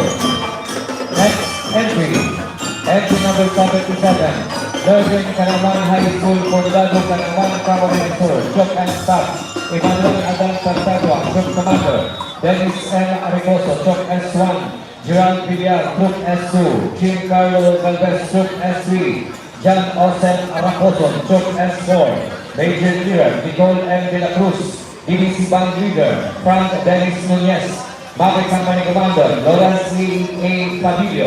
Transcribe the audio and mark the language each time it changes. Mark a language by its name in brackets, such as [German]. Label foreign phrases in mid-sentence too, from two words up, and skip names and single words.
[English] Next entry, entry number 77, Northern Canaman High School, Condado, Canaman, Camarines Sur. Chok and Staff, Emmanuel Adan Santagua, Chok Commander, Dennis N. Aricoso, Chok S1, Gerald Villar, Chok S2, Jim Carlo Galvez, Chok S3, John Osen Aracoso, Chok S4, Major Leader, Nicole M. De La Cruz, DDC Band Leader, Frank Dennis Nunez, Mapay Company Commander, Lawrence A. Padillo.